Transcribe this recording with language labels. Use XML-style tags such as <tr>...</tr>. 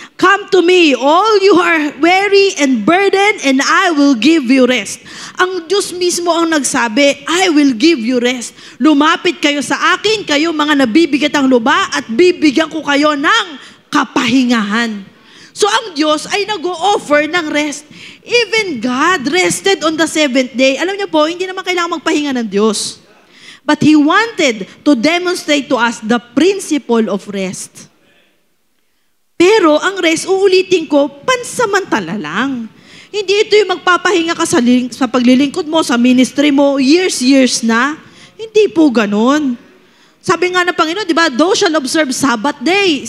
<en>Come to me, all you are weary and burdened, and I will give you rest.</en> <tl>Ang Diyos mismo ang nagsabi,</tl> <en>I will give you rest.</en> <tl>Lumapit kayo sa akin, kayo mga nabibigat ang luba, at bibigyan ko kayo ng kapahingahan. So ang Diyos ay nag-o-offer ng rest.</tl> <en>Even God rested on the 7th day.</en> <tl>Alam niyo po, hindi naman kailangan magpahinga ng Diyos.</tl> <en>But He wanted to demonstrate to us the principle of rest.</en> <tl>Pero ang rest, uulitin ko, pansamantala lang. Hindi ito yung magpapahinga ka sa paglilingkod mo, sa ministry mo, years na. Hindi po ganun. Sabi nga ng Panginoon, di ba,</tl> <en>thou shall observe Sabbath day.</en>